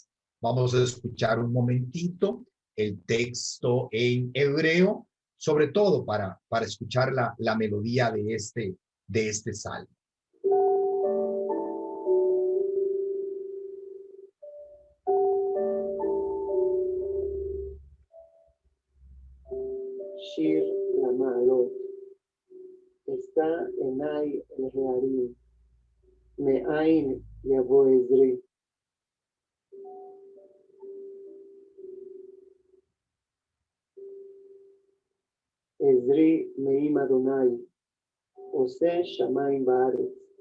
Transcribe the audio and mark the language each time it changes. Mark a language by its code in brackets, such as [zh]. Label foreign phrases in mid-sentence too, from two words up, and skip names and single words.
[es] Vamos a escuchar un momentito el texto en hebreo, sobre todo para escuchar la melodía de este salmo. [he] שיר למעלות אשא עיני אל ההרים מאין יבוא עזרי. עזרי מעם יהוה עושה שמים וארץ.